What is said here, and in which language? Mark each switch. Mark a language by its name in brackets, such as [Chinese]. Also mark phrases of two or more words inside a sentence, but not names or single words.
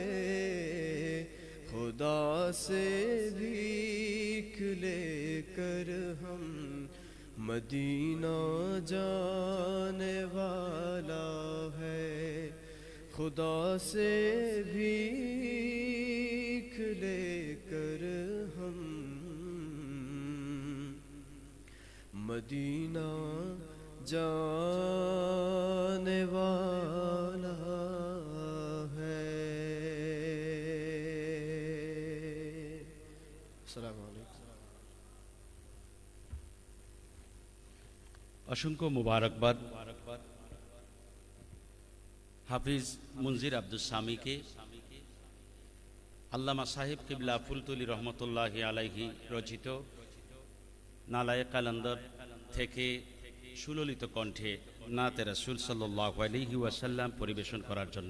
[Urdu] خدا سے بھیک لے کر ہم مدینہ جانے والا ہے، خدا سے بھیک لے کر ہم مدینہ جانے والا ہے۔ [Arabic] السلام علیکم۔ [Bangla] অসংখ্য মুবারকবাদ হাফিজ মুনজির আব্দুস সামিকে, আল্লামা সাহেব কিবলা ফুলতুলি রহমতুল্লাহি আলাইহি রচিত নালায়ে কালান্দর থেকে সুললিত কণ্ঠে নাতে রাসূল সাল্লাল্লাহু আলাইহি ওয়াসাল্লাম পরিবেশন করার জন্য।